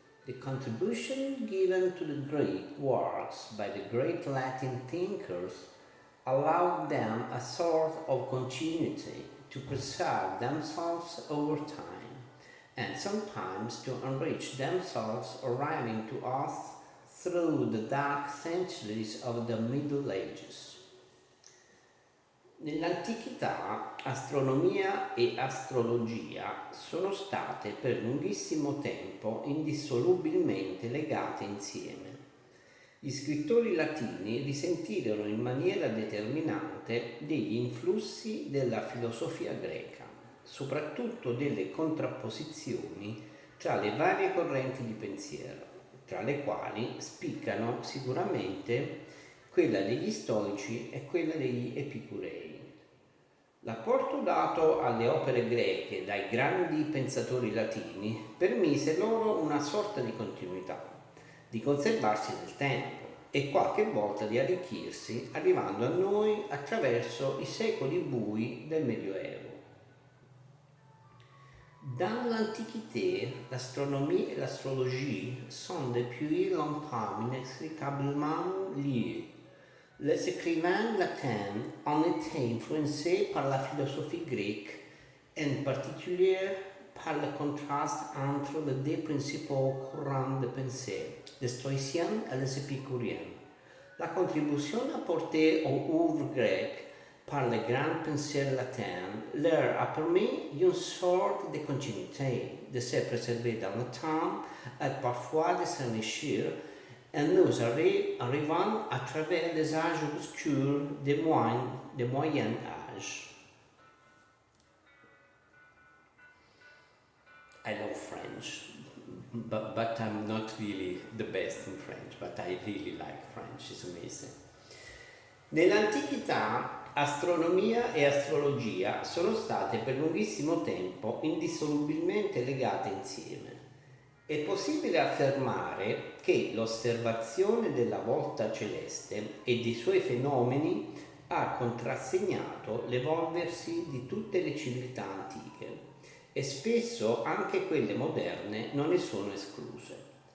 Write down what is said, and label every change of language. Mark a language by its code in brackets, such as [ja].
[en] The contribution given to the Greek works by the great Latin thinkers allowed them a sort of continuity to preserve themselves over time and sometimes to enrich themselves, arriving to us through the dark centuries of the Middle Ages. [it] Nell'antichità astronomia e astrologia sono state per lunghissimo tempo indissolubilmente legate insieme. Gli scrittori latini risentirono in maniera determinante degli influssi della filosofia greca, soprattutto delle contrapposizioni tra le varie correnti di pensiero, tra le quali spiccano sicuramente quella degli stoici e quella degli epicurei. L'apporto dato alle opere greche dai grandi pensatori latini permise loro una sorta di continuità, di conservarsi nel tempo e qualche volta di arricchirsi arrivando a noi attraverso i secoli bui del Medioevo. [fr] Dans l'Antiquité, l'astronomie et l'astrologie sont depuis longtemps inextricablement liées. Les écrivains latins ont été influencés par la philosophie grecque, en particulier par le contraste entre les deux principaux courants de pensée, les stoïciens et les épicuriens. La contribution apportée aux œuvres grecques par les grands penseurs latins leur a permis une sorte de continuité, de se préserver dans le temps et parfois de s'enrichir, et nous arrivons à travers les âges obscurs des Moyen Âge. [en] I love French, but I'm not really the best in French, but I really like French, it's amazing. [it] Nell'antichità, astronomia e astrologia sono state per lunghissimo tempo indissolubilmente legate insieme. È possibile affermare che l'osservazione della volta celeste e dei suoi fenomeni ha contrassegnato l'evolversi di tutte le civiltà antiche e spesso anche quelle moderne non ne sono escluse.